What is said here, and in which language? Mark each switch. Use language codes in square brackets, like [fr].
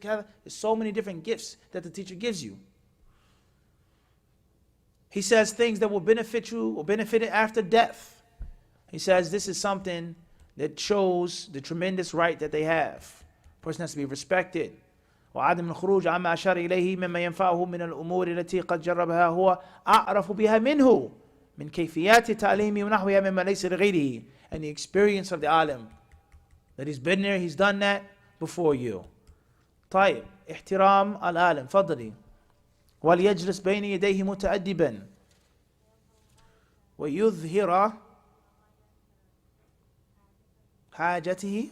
[en] There's so many different gifts that the teacher gives you. He says things that will benefit you or benefit it after death. He says this is something that shows the tremendous right that they have. A person has to be respected. [ar] وعدم الخروج عما أشار إليه مما ينفعه من الأمور التي قد جربها هو أعرف بها منه من كيفيات تعليمه ونحوها مما ليس لغيره. [en] And the experience of the alim, that he's been there, he's done that before you. [ar] طيب احترام العالم فضلي وليجلس بين يديه متأدبا ويظهر حاجته.